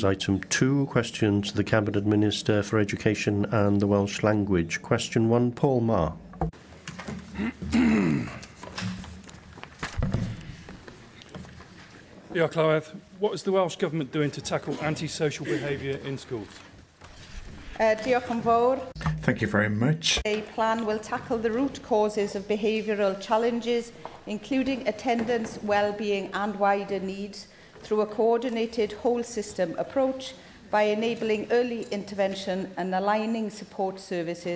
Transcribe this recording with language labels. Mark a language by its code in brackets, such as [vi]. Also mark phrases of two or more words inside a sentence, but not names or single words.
[en] Item 2, questions to the Cabinet Minister for Education and the Welsh Language. Question 1, Paul Marr. [cy] Diolch, Llywodraeth. [en] What is the Welsh Government doing to tackle antisocial behaviour in schools? [cy] Diolch yn fawr. [en] Thank you very much. A plan will tackle the root causes of behavioural challenges, including attendance, well-being and wider needs, through a coordinated whole-system approach by enabling early intervention and aligning support services.